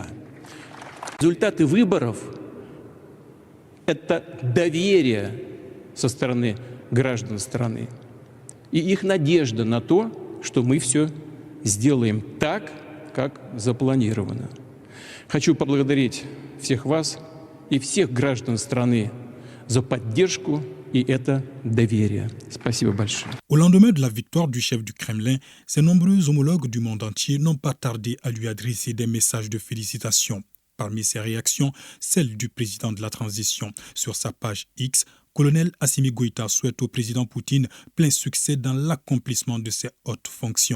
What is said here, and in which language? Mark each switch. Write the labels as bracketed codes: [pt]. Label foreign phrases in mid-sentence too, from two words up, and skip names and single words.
[ru] Результаты выборов – это доверие со стороны граждан страны и их надежда на то, что мы все сделаем так, как запланировано. Хочу поблагодарить всех вас и всех граждан страны за поддержку и это доверие. Спасибо большое. [fr] Au lendemain de la victoire du chef du Kremlin, ses nombreux homologues du monde entier n'ont pas tardé à lui adresser des messages de félicitations. Parmi ces réactions, celle du président de la transition. Sur sa page X, colonel Assimi Goïta souhaite au président Poutine plein succès dans l'accomplissement de ses hautes fonctions.